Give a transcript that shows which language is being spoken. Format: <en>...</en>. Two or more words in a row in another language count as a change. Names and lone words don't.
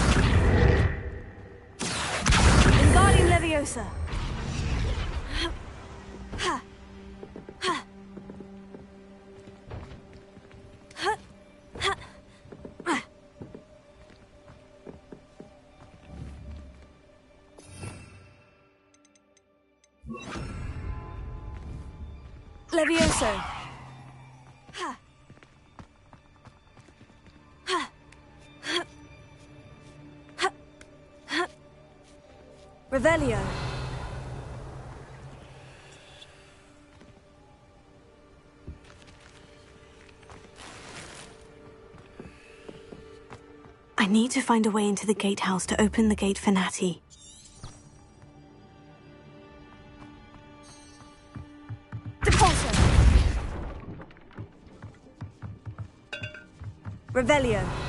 <en>Wingardium Leviosa. Ha. Ha. Ha. Ha. Ha. Levioso. Ha. Ha. Ha. Ha. Ha. Revelio. I need to find a way into the gatehouse to open the gate for Natty. Revelio.</en>